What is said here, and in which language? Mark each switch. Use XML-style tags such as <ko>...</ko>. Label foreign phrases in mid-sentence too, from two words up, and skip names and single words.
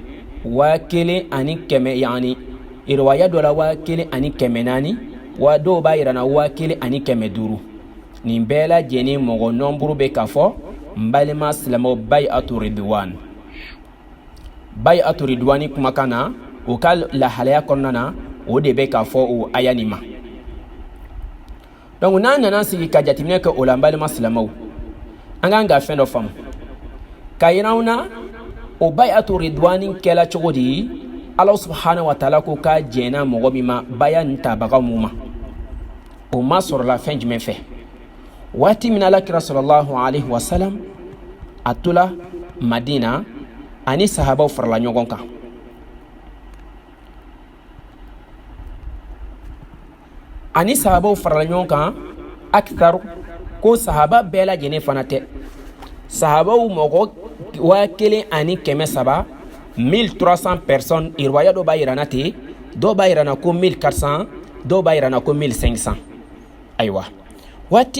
<bm>1,100 yani riwaya dɔ la 1,400 wa dɔw b'a yira na 1,500 nin bɛɛ lajɛlen mɔgɔ nombre bɛ k'a fɔ n balima silamaw</bm> <ar>بيعة الرضوان</ar> <bm>kumakan na o ka lahalaya kɔnɔna na o de bɛ k'a fɔ o aya nin ma. Donc n'an nana sigi ka jateminɛ kɛ o la n balima silamaw an kan ka fɛn dɔ faamu ka yiraw na o</bm> <ar>بيعة الرضوان</ar> <bm>kɛla cogo di Allah</bm> <ar>سبحانه وتعالى</ar> <bm>ko ka jɛnna mɔgɔ min ma baya nin tabaga mun ma o ma sɔrɔla fɛn jumɛn fɛ waati min alakira</bm> <ar>صلى الله عليه وسلم</ar> <bm>a tola Madina ani sahabaw farala ɲɔgɔn kan akthar ko sahaba bɛɛ lajɛlen fana tɛ sahabaw mɔgɔ 1,300 1,300 personnes riwaya dɔ b'a yirana ten dɔw b'a yirana ko 1,400 dɔw b'a yirana ko 1,500 ayiwa waati</bm>